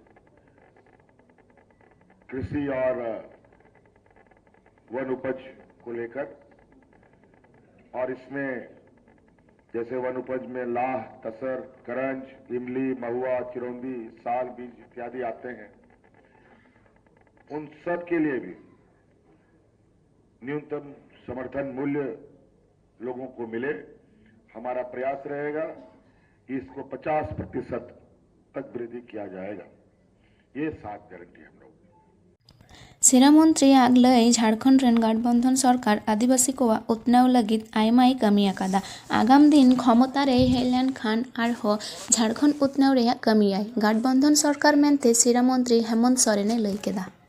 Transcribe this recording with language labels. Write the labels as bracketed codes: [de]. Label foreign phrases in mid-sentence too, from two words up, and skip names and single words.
[hi] कृषि और वन उपज को लेकर, और इसमें जैसे वन उपज में लाह, तसर, करंज, इमली, महुआ, चिरौंदी, साग बीज इत्यादि आते हैं, उन सब के लिए भी न्यूनतम समर्थन मूल्य लोगों को मिले। हमारा प्रयास रहेगा इसको 50% तक वृद्धि किया जाएगा। ये 7 गारंटी हम लोग। [sat] सेरा मंत्री आग लय झारखंड रेन गठबंधन सरकार आदिवासी को उत्नाव लगित आयमाई कमी आकादा। आगाम दिन क्षमता रे हेलेन खान आरहो झारखंड उत्नाव रे कमी आय गठबंधन सरकार मेनते सेरा मंत्री हेमंत सोरेने लय केदा।